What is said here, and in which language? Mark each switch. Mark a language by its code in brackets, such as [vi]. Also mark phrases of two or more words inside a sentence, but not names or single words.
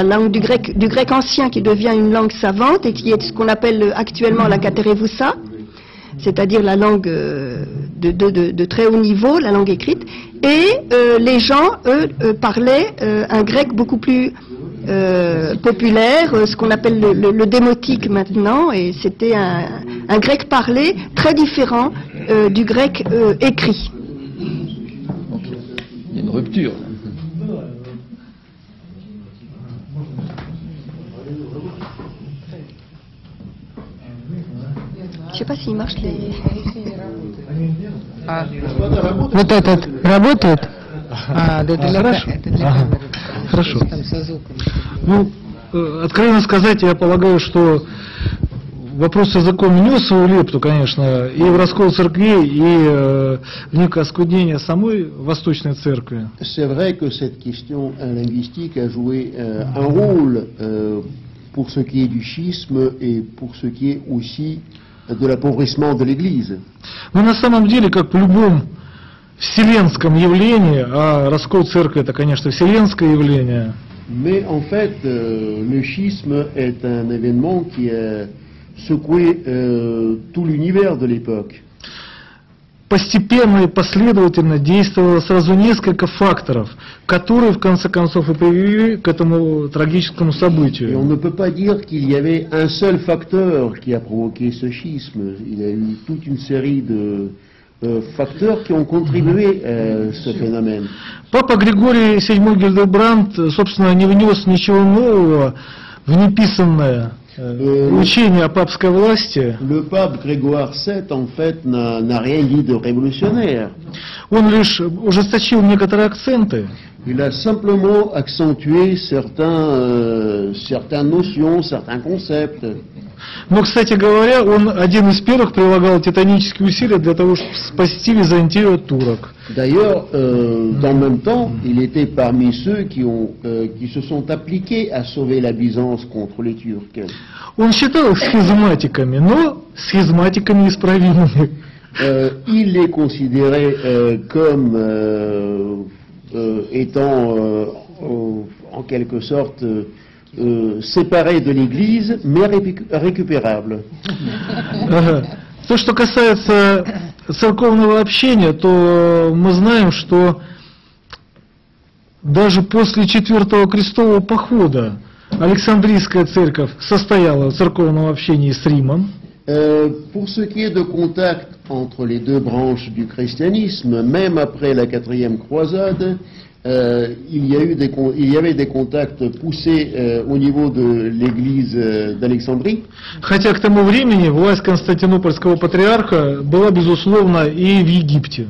[fr] langue du grec ancien qui devient une langue savante et qui est ce qu'on appelle actuellement la katerevoussa, c'est-à-dire la langue de très haut niveau, la langue écrite, et les gens, eux, parlaient un grec beaucoup plus populaire, ce qu'on appelle le démotique maintenant, et c'était un grec parlé très différent du grec écrit. Il y a une rupture. Je ne sais pas s'il marche les... [ru] Вот этот работает? Хорошо. Ну, откровенно сказать, я полагаю, что вопрос языком внес свою лепту, конечно, и в раскол церквей, и в некое оскуднение самой Восточной Церкви. [fr] C'est vrai que cette question linguistique a joué un rôle pour ce qui est du schisme et pour ce qui est aussi de l'appauvrissement de l'Église. [ru] Но на самом деле, как в любом вселенском явлении, а раскол церкви это, конечно, вселенское явление. [fr] Mais en fait, le schisme est un événement qui a secoué tout l'univers de l'époque. [ru] Постепенно и последовательно действовало сразу несколько факторов, которые в конце концов и привели к этому трагическому [fr] Et on [ru] событию. [fr] ne peut pas dire qu'il y avait un seul facteur qui a provoqué ce schisme. Il y a eu toute une série de facteurs qui ont contribué à ce phénomène. [ru] Папа Григорий VII Гильдебранд, собственно, не внес ничего нового в неписанное учение о папской власти. [fr] Le pape Grégoire VII, en fait, n'a rien dit de révolutionnaire. [ru] Он лишь ужесточил некоторые акценты. [fr] Il a simplement accentué certaines notions, certains concepts. [ru] Но, кстати говоря, он один из первых прилагал титанические усилия для того, чтобы спасти Византию от турок. [fr] D'ailleurs, dans le même temps, il était parmi ceux qui se sont appliqués à sauver la Byzance contre les Turcs. [ru] Он считал их схизматиками, но схизматиками исправимыми. [fr] Il les considérait comme étant en quelque sorte séparés de l'Église, mais récupérables. [ru] То, что касается церковного общения, то мы знаем, что даже после Четвертого крестового похода Александрийская церковь состояла в церковном общении с Римом. [fr] Pour ce qui est de contact entre les deux branches du christianisme, même après la 4e croisade, il y avait des contacts poussés au niveau de l'église d'Alexandrie. [ru] Хотя к тому времени власть Константинопольского патриарха была, безусловно, и в Египте.